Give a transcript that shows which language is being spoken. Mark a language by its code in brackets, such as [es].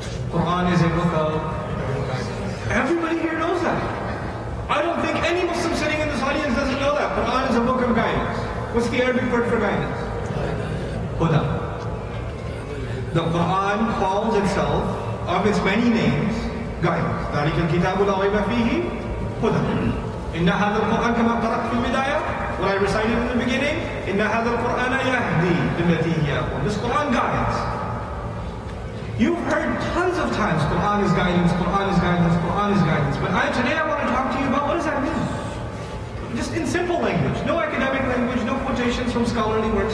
[en] Quran is a book of... Everybody here knows that. I don't think any Muslim sitting in this audience doesn't know that Quran is a book of guidance. What's the Arabic word for guidance? Huda. The Quran calls itself, of its many names, guidance. [ar] ذَلِكَ الْكِتَابُ لَا رَيْبَ فِيهِ هُدًى. إِنَّ هَذَا الْقُرْآنَ كَمَا قَرَأْتُ فِي الْبِدَايَةِ, [en] what I recited in the beginning, [ar] إِنَّ هَذَا الْقُرْآنَ يَهْدِي لِلَّتِي هِيَ أَقْوَمُ. [en] This Quran guides. You've heard tons of times, Quran is guidance, Quran is guidance, Quran is guidance. But today I want to talk to you about what does that mean? Just in simple language. No academic language, no quotations from scholarly works.